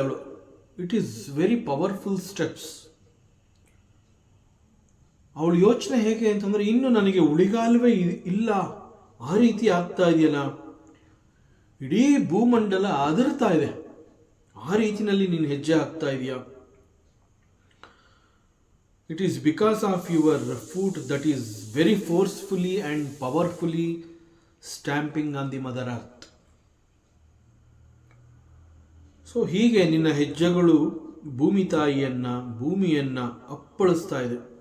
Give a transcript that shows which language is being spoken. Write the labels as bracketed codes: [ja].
[en] ಅವಳು it is very powerful steps. [kn] ಅವಳು ಯೋಚನೆ ಹೇಗೆ ಅಂತಂದರೆ, ಇನ್ನು ನನಗೆ ಉಳಿಗಾಲವೇ ಇಲ್ಲ, ಆ ರೀತಿ ಆಗ್ತಾ ಇದೆಯಲ್ಲ, ಇಡೀ ಭೂಮಂಡಲ ಅದರ್ತಾ ಇದೆ, ಆ ರೀತಿಯಲ್ಲಿ ನೀನು ಹೆಜ್ಜೆ ಹಾಕ್ತಾ ಇದೆಯಾ. [en] It is because of your foot that is very forcefully and powerfully stamping on the mother earth. [kn] So ಹೀಗೆ ನಿನ್ನ ಹೆಜ್ಜೆಗಳು ಭೂಮಿ ಭೂಮಿಯನ್ನು ಅಪ್ಪಳಿಸ್ತಾ ಇದೆ.